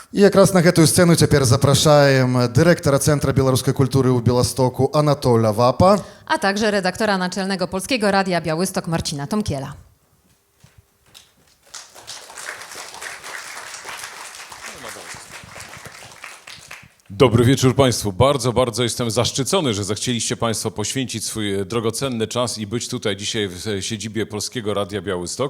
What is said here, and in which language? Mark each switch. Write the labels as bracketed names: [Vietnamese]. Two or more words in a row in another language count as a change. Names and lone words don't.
[Belarusian] I якраз на гэтую сцэну цяпер запрашаем дырэктара Цэнтра беларускай культуры ў Беластоку Анатоля Вапа, [Polish] A także redaktora naczelnego Polskiego Radia Białystok Marcina Tomkiela. Dobry wieczór Państwu. Bardzo jestem zaszczycony, że zechcieliście Państwo poświęcić swój drogocenny czas i być tutaj dzisiaj w siedzibie Polskiego Radia Białystok.